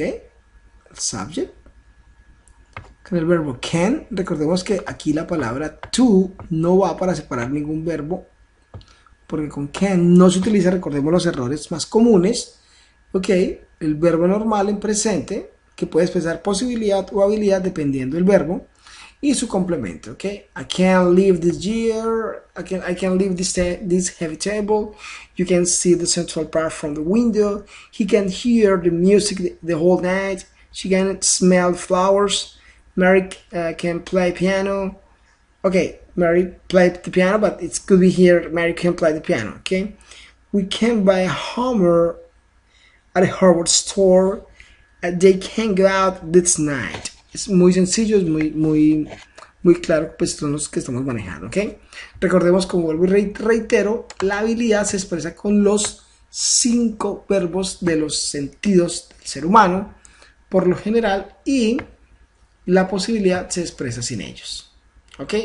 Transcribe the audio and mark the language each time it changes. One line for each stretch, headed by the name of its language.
Spanish: El subject. Con el verbo can, recordemos que aquí la palabra to no va para separar ningún verbo, porque con can no se utiliza, recordemos los errores más comunes, ¿ok? El verbo normal en presente, que puede expresar posibilidad o habilidad dependiendo del verbo, y su complemento, ¿ok?
English: I can't leave this year, I can leave this heavy table, you can see the central part from the window, he can hear the music the whole night, she can smell flowers, Mary can play piano, okay, Mary played the piano, but it could be here, Mary can play the piano, okay? We can buy a Hummer at a Harvard store, they can go out this night.
Spanish: Es muy sencillo, es muy claro, pues son los que estamos manejando, ¿ok? Recordemos, como vuelvo y reitero, la habilidad se expresa con los 5 verbos de los sentidos del ser humano, por lo general, y la posibilidad se expresa sin ellos, ¿ok?